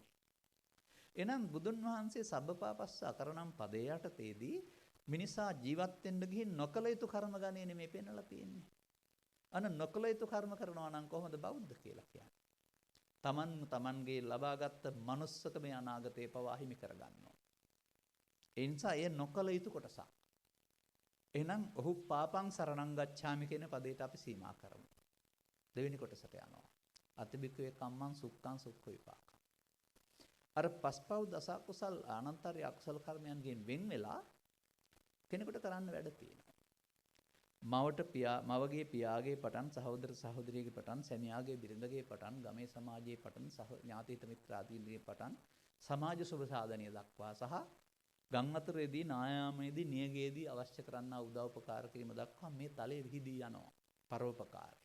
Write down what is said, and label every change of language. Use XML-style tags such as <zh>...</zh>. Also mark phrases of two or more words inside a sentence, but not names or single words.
<si>එනම් බුදුන් වහන්සේ</si> <pi>සබ්බපාපස්ස අකරණම්</pi> <si>පදේ යටතේදී මිනිසා ජීවත් වෙන්න ගිහින් නොකල යුතු කර්ම ගණේ නෙමෙයි පෙන්වලා තියෙන්නේ. අන නොකල යුතු කර්ම කරනවා නම් කොහොමද බෞද්ධ කියලා කියන්නේ? තමන්ගේ ලබාගත් manussකමේ අනාගතේ පවා හිමි කරගන්නවා. ඒ නිසා එය නොකල යුතු කොටසක්. එහෙනම් ඔහු</si> <pi>පාපං සරණං ගච්ඡාමි</pi> <si>කියන පදයට අපි සීමා කරමු. දෙවෙනි කොටසට යනවා.</si> <pi>අතිබික්කවේ කම්මං සුක්ඛං සුක්ඛ විපාකං.</pi> <si>අර පස්පව් දස කුසල් අනන්තරී අකුසල කර්මයන්ගෙන් වෙන් වෙලා කෙනෙකුට කරන්න වැඩ තියෙනවා. මවගේ පියාගේ පටන් සහෝදර සහෝදරියගේ පටන් සැමියාගේ බිරිඳගේ පටන් ගමේ සමාජයේ පටන් ඥාති හිත මිත්‍රාදීන්ගේ පටන් සමාජ සුබ සාධනීය දක්වා සහ ගම් අතරේදී නායාමයේදී නියගයේදී අවශ්‍ය කරන්නා උදව් උපකාර කිරීම දක්වා මේ තලයේ විහිදී යනවා පරෝපකාරය.</si>